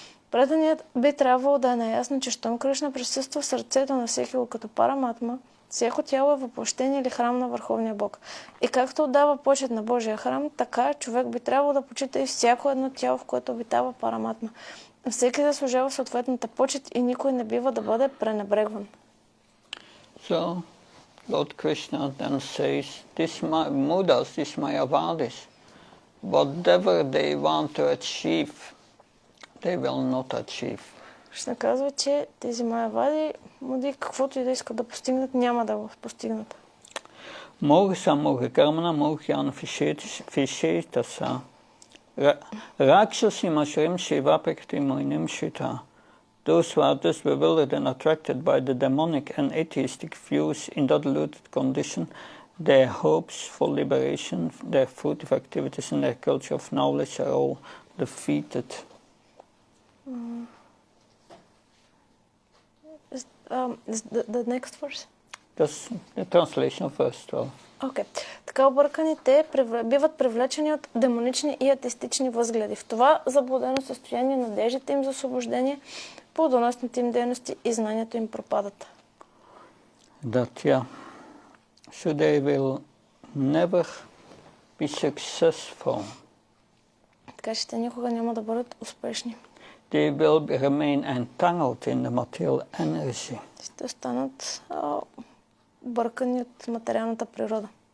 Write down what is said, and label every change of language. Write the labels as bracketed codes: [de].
[bg] Преданият би трябвало да е наясно, че щом Кришна присъства в сърцето на всеки го като параматма, всяко тяло е въплъщение или храм на Върховния Бог. И както отдава почет на Божия храм, така човек би трябвало да почита и всяко едно тяло, в което обитава параматма. Всеки заслужава съответната почет и никой не бива да бъде пренебрегван. [en] So, Lord Krishna then says, these Mudas, these Mayavadis, whatever they want to achieve, they will not achieve. [bg] Ще казва, че тези Майавади, муди, каквото и да искат да постигнат, няма да го постигнат. [sa] Morsa Morgamana Morgyana Fishetasa Rakshasi Mashrim Shiva Prakti Moinim Shita. [en] Those who are thus bewildered and attracted by the demonic and atheistic views in that deluded condition, their hopes for liberation, their fruitive activities, and their culture of knowledge are all defeated. Is the next verse? That's the translation of verse 12. Okay. [bg] Така обърканите биват привлечени от демонични и атеистични възгледи. В това заблудено състояние надеждите им за освобождение, плодоносните им дейности и знанието им пропадат. [en] So they will never be successful. [bg] Така че те никога няма да бъдат успешни. [en] They will remain entangled in the material energy. [bg] Ще останат бъркани от материалната природа.